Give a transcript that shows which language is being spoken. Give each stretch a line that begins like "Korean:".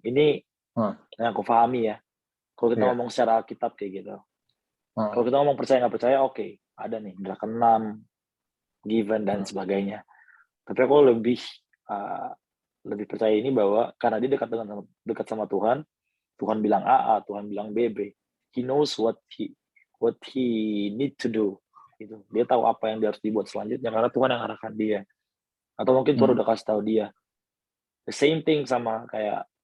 Indonesian: Ini yang aku pahami ya. Kalau kita ngomong secara Alkitab kayak gitu. Kalau kita ngomong percaya nggak percaya, oke, ada nih indra keenam, given dan sebagainya. Tapi aku lebih percaya ini bahwa karena dia dekat sama Tuhan, Tuhan bilang A, Tuhan bilang B.
English: He knows what he need to do.
Indonesian: Gitu. Dia tahu apa yang dia harus dibuat selanjutnya karena Tuhan yang arahkan dia. Atau mungkin Tuhan udah kasih tahu dia.
English: The same thing
Indonesian: sama kayak